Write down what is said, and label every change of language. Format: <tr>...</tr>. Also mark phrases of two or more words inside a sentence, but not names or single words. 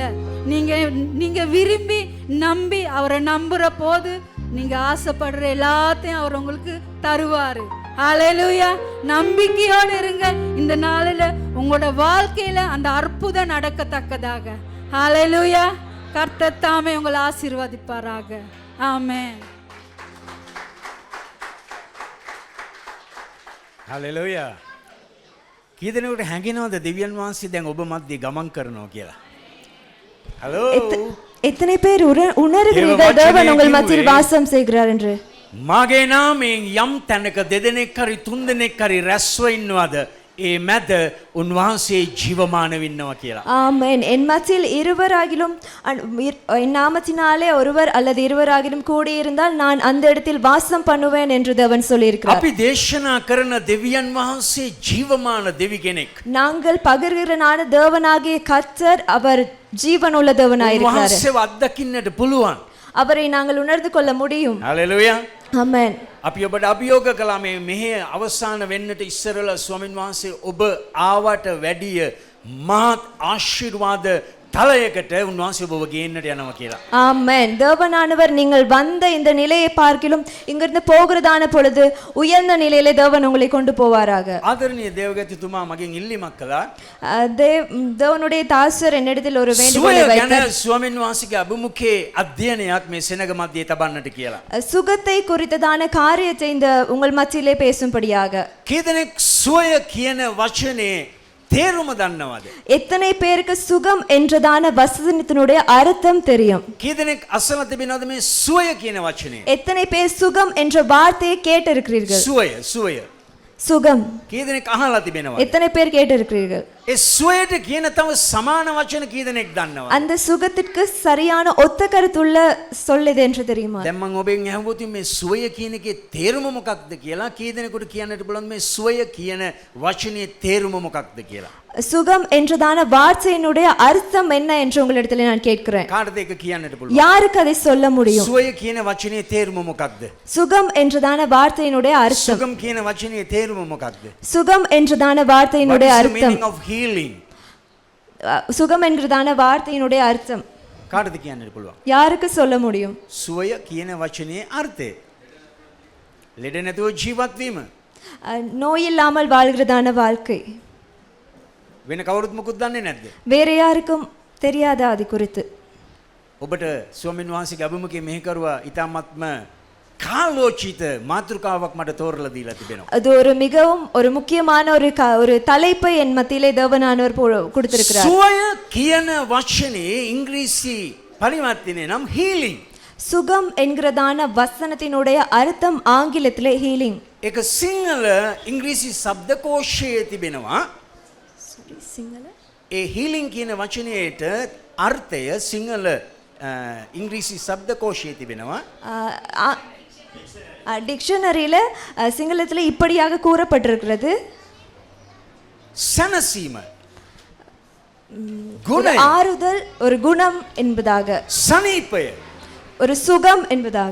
<ta>நீங்க விரும்பி நம்பி அவரை நம்புற போது நீங்க ஆசைப்படுற எல்லாத்தையும் அவர் உங்களுக்கு தருவாரு. ஹல்லேலூயா. நம்பிக்கையோடு இருங்க. இந்த நாளில உங்களோட வாழ்க்கையில அந்த அற்புதம் நடக்கத்தக்கதாக. ஹல்லேலூயா. கர்த்தர் தாமே உங்களை ஆசீர்வதிப்பாராக. ஆமென்.</ta> <si>හලෙලුයා. කී දෙනෙකුට හැඟෙනවද දෙවියන් වහන්සේ දැන් ඔබ මැද්දේ ගමන් කරනවා කියලා?</si> <ta>ஹலோ. எத்தனை பேர் உணர்கிறீர்கள் தேவன் உங்கள் மத்தியில் வாசம் செய்கிறார் என்று?</ta> <si>මගේ නාමයෙන් යම් තැනක දෙදෙනෙක් හරි තුන්දෙනෙක් හරි රැස්ව ඉන්නවද? ඒ මැද උන්වහන්සේ ජීවමාන වෙන්නවා කියලා.</si> <ta>ஆமென். என் மத்தியில் இருவராகிலும் என் நாமத்தினாலே ஒருவர் அல்லது இருவராகிலும் கூடி இருந்தால் நான் அந்த இடத்தில் வாசம் பண்ணுவேன் என்று தேவன் சொல்லியிருக்கிறார்.</ta> <si>අපි දේශනා කරන දෙවියන් වහන්සේ ජීවමාන දෙවි කෙනෙක්.</si> <ta>நாங்கள் பகிர்கிறனான தேவனாகிய கர்த்தர் அவர் ஜீவனுள்ள தேவனாயிருக்கிறார்.</ta> <si>උන්වහන්සේව අත්දකින්නට පුළුවන්.</si> <ta>அவரை நாங்கள் உணர்ந்து கொள்ள முடியும்.</ta> <si>හලෙලුයා.</si> <ta>ஆமென்.</ta> <si>අපි ඔබට අභියෝග කළා මේ මෙහෙ අවසාන වෙන්නට ඉස්සරලා ස්වාමීන් වහන්සේ ඔබ ආවට වැඩිය මහත් ආශිර්වාද தலයකට උන්වහන්සේ ඔබව ගේන්නට යනවා කියලා.</si> <ta>ஆமென். தேவனானவர் நீங்கள் வந்த இந்த நிலையை பார்க்கிலும் இங்கிருந்து போகிறதான பொழுது உயர்ந்த நிலையிலே தேவன் உங்களை கொண்டு போவாராக.</ta> <si>ආදරණීය දේවගතිතුමා මගෙන් ඉල්ලීමක් කළා.</si> <ta>தேவனுடைய தாசர் என்னிடத்தில் ஒரு வேண்டுகோளை வைத்தார்.</ta> <si>ස්වාමීන් වහන්සේගේ අභිමුඛයේ අධ්‍යයනයක් මේ සෙනග මැදේ තබන්නට කියලා.</si> <ta>சுகத்தை குறித்ததான காரியத்தை இந்த உங்கள் மத்தியிலே பேசும்படியாக.</ta> <si>කී දෙනෙක් සුවය කියන වචනේ තේරුම දන්නවද?</si> <ta>எத்தனை பேருக்கு சுகம் என்றதான வசனத்தினுடைய அர்த்தம் தெரியும்?</ta> <si>කී දෙනෙක් අසලා තිබෙනවද මේ සුවය කියන වචනේ?</si> <ta>எத்தனை பேர் சுகம் என்ற வார்த்தையை கேட்டிருக்கிறீர்கள்?</ta> <si>සුවය</si> <ta>சுகம்.</ta> <si>කී දෙනෙක් අහලා තිබෙනවද?</si> <ta>எத்தனை பேர் கேட்டிருக்கிறீர்கள்?</ta> <si>ඒ සුවයට කියන තව සමාන වචන කී දෙනෙක් දන්නවද?</si> <ta>அந்த சுகத்திற்கு சரியான ஒத்த கருத்துள்ள சொல் எது என்று தெரியுமா?</ta> <si>දැන් මම ඔබෙන් අහුවොත් මේ සුවය කියන එකේ තේරුම මොකක්ද කියලා කී දෙනෙකුට කියන්නට පුළුවන් මේ සුවය කියන වචනේ තේරුම මොකක්ද කියලා?</si> <ta>சுகம் என்றதான வார்த்தையினுடைய அர்த்தம் என்ன என்று உங்களிடத்தில் நான் கேட்கிறேன்.</ta> <si>කාටද ඒක කියන්නට පුළුවන්?</si> <ta>யாருக்கு அதை சொல்ல முடியும்?</ta> <si>සුවය කියන වචනේ තේරුම මොකක්ද?</si> <ta>சுகம் என்றதான வார்த்தையினுடைய அர்த்தம்.</ta> <si>සුගම් කියන වචනේ තේරුම මොකක්ද?</si> <ta>சுகம் என்றதான வார்த்தையினுடைய அர்த்தம்.</ta> <en>meaning of healing?</en> <ta>சுகம் என்கிறதான வார்த்தையினுடைய அர்த்தம்</ta> <si>කාටද කියන්නට පුළුවන්?</si> <ta>யாருக்கு சொல்ல முடியும்?</ta> <si>සුවය කියන වචනේ අර්ථය ලෙඩ නැතුව ජීවත් වීම.</si> <ta>நோய் இல்லாமல் வாழ்கிறதான வாழ்க்கை.</ta> <si>වෙන කවුරුත් මොකුත් දන්නේ නැද්ද?</si> <ta>வேற யாருக்கும் தெரியாதா அது குறித்து?</ta> <si>ඔබට ස්වාමීන් වහන්සේගේ අභිමුඛයේ මෙහෙ කරුවා ඊටාත්ම කාලෝචිත මාතෘකාවක් මට තෝරලා දීලා තිබෙනවා.</si> <ta>அது ஒரு மிகவும் ஒரு முக்கியமான ஒரு தலைப்பை என் மத்தியிலே தேவனானவர் கொடுத்திருக்கிறார்.</ta> <si>සුවය කියන වචනේ ඉංග්‍රීසි පරිවර්තනය නම් healing.</si> <ta>சுகம் என்கிறதான வசனத்தினுடைய அர்த்தம் ஆங்கிலத்திலே ஹீலிங்.</ta> <si>ඒක සිංහල ඉංග්‍රීසි ශබ්දකෝෂයේ තිබෙනවා. සිංහල ඒ healing කියන වචනයේට අර්ථය සිංහල ඉංග්‍රීසි ශබ්දකෝෂයේ තිබෙනවා.</si> <ta>டிக்ஷனரியில சிங்களத்துல இப்படியாக கூறப்பட்டிருக்கிறது.</ta> <si>සැනසීම,</si> <ta>ஒரு ஆறுதல், ஒரு குணம் என்பதாக.</ta> <si>සනීපය,</si> <ta>ஒரு சுகம் என்பதாக.</ta>